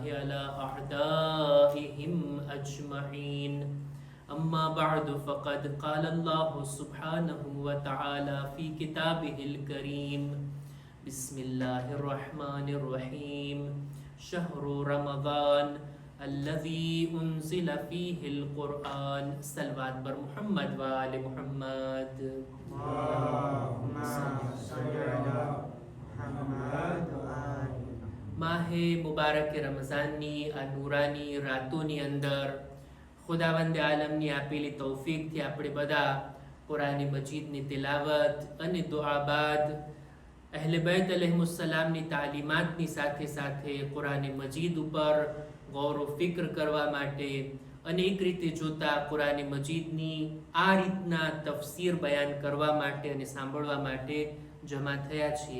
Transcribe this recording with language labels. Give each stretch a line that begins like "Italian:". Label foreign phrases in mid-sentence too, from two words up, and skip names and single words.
Arabic: على أعدائهم أجمعين أما بعد فقد قال الله سبحانه وتعالى في كتابه الكريم بسم الله الرحمن الرحيم شهر رمضان الذي أنزل فيه القرآن
Persian: صلوات بر محمد وآل محمد
Arabic: اللهم صل على محمد
Gujarati: માહે મુબારક રમઝાનની આ નૂરાની રાતોની અંદર ખુદાવંદે આલમની આપેલી તૌફીકથી આપણે બધા કુરાન મજીદની તિલાવત અને દુઆ બાદ અહલે બૈત અલૈહિસ્સલામની તાલીમાતની સાથે સાથે કુરાન મજીદ ઉપર ગૌર ફિક્ર કરવા માટે અને એક રીતે જોતા કુરાન મજીદની આ રીતના તફસીર બયાન કરવા માટે અને સાંભળવા માટે જમા થયા છીએ.